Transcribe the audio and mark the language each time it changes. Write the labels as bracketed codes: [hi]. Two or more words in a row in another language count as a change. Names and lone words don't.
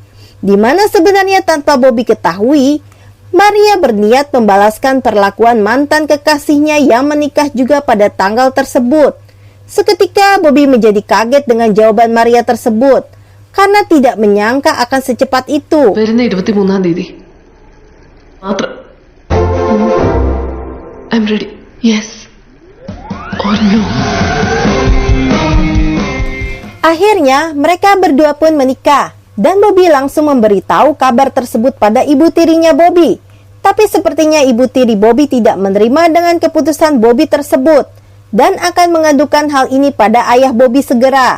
[id] Di mana sebenarnya tanpa Bobby ketahui, Maria berniat membalaskan perlakuan mantan kekasihnya yang menikah juga pada tanggal tersebut. Seketika Bobby menjadi kaget dengan jawaban Maria tersebut, karena tidak menyangka akan secepat itu. [ml] വരുന്ന 23-ാം തീയതി മാത്രം. [en] I'm ready. Yes or no. [id] Akhirnya mereka berdua pun menikah, dan Bobby langsung memberitahu kabar tersebut pada ibu tirinya Bobby. Tapi sepertinya ibu tiri Bobby tidak menerima dengan keputusan Bobby tersebut dan akan mengadukan hal ini pada ayah Bobby segera.